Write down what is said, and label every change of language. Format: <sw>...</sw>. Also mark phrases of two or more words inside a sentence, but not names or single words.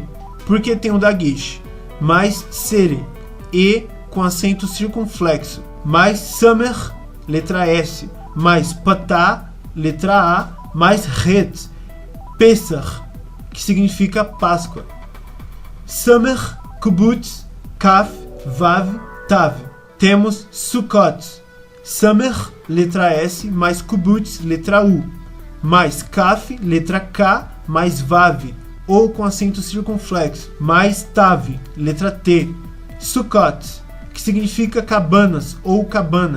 <pt>Porque tem o dagesh. Mais sere, E com acento circunflexo. Mais samer, letra S. Mais patá, letra A. Mais het, Pesach, que significa Páscoa. Samer,</pt> <he>קובוץ כף וו תו.</he> <pt>Temos Sukkot. Samer, letra S, mais kubutz, letra U. Mais kaf, letra K, mais vav, ou com acento circunflexo. Mais tav, letra T. Sukkot, que significa cabanas ou cabana.</pt>